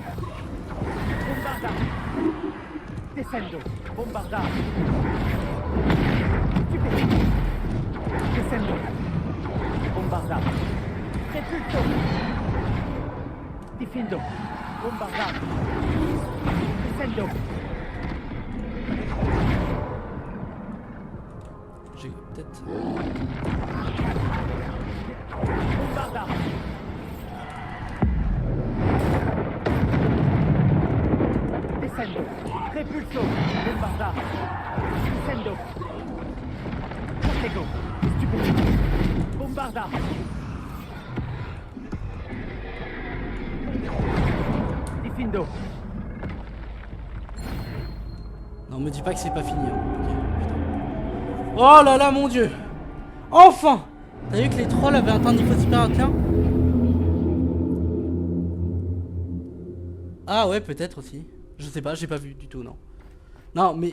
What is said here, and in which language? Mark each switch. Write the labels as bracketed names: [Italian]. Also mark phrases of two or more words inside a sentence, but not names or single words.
[French] Bombarda. Descendo. Bombarda. Descendo. Bombarda. Repulso. Difendo. Bombarda. Descendo. J'ai peut-être... Bombarda. Descendo. Repulso. Bombarda. Descendo. Protego. Stupido. Bombarda. Difendo. Non, me dis pas que c'est pas fini. Hein. Ok, putain. Oh là là, mon dieu. Enfin. T'as vu que les trolls avaient atteint un niveau supérieur à 1? Ah ouais, peut-être aussi. Je sais pas, j'ai pas vu du tout, non. Non, mais...